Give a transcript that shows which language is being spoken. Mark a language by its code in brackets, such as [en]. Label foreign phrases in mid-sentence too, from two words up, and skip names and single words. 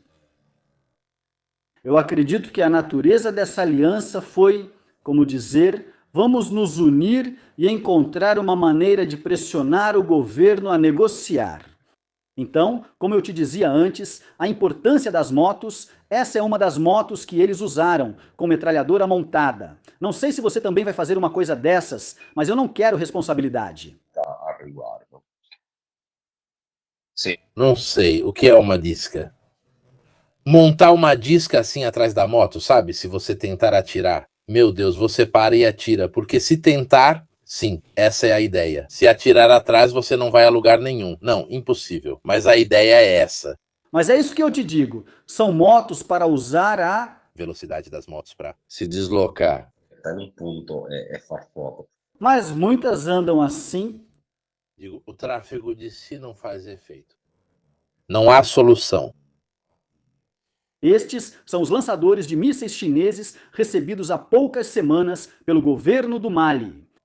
[pt] Eu acredito que a natureza dessa aliança foi, como dizer, vamos nos unir e encontrar uma maneira de pressionar o governo a negociar. Então, como eu te dizia antes, a importância das motos, essa é uma das motos que eles usaram, com metralhadora montada. Não sei se você também vai fazer uma coisa dessas, mas eu não quero responsabilidade. [it] a riguardo. Sì, [pt] Não sei, o que é uma disca? Montar uma disca assim atrás da moto, sabe? Se você tentar atirar. Meu Deus, você para e atira, porque se tentar, sim, essa é a ideia. Se atirar atrás, você não vai a lugar nenhum. Não, impossível. Mas a ideia é essa. Mas é isso que eu te digo, são motos para usar a... Velocidade das motos para se deslocar. [it] il punto è far fuoco. [pt] Mas muitas andam assim. Digo, o tráfego de si não faz efeito. Não há solução. Estes são os lançadores de mísseis chineses recebidos há poucas semanas pelo governo do Mali.